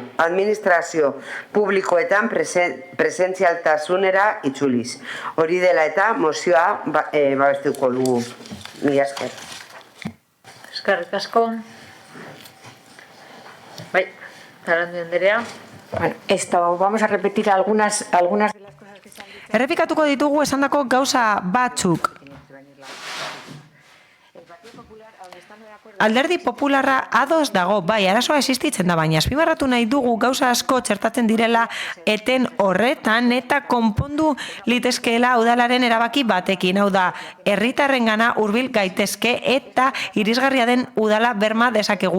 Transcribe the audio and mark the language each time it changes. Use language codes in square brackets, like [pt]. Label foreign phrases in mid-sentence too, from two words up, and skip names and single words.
[eu] Administrazio publikoetan presentzialtasunera itzuliz. Hori dela eta mozioa babestuko dugu. Mila esker. Eskerrik asko. Bai, Arandi Anderea. [es] Bueno, esto vamos a repetir algunas de las cosas que se han dicho. [eu] Errepikatuko ditugu esandako gauza batzuk. Alderdi popularra ados dago, bai, arazoa existitzen da, baina azpimarratu nahi dugu gauza asko txertatzen direla eten horretan eta konpondu litezkeela udalaren erabaki batekin, hau da, herritarrengana hurbil gaitezke eta irisgarria den udala berma dezakegu.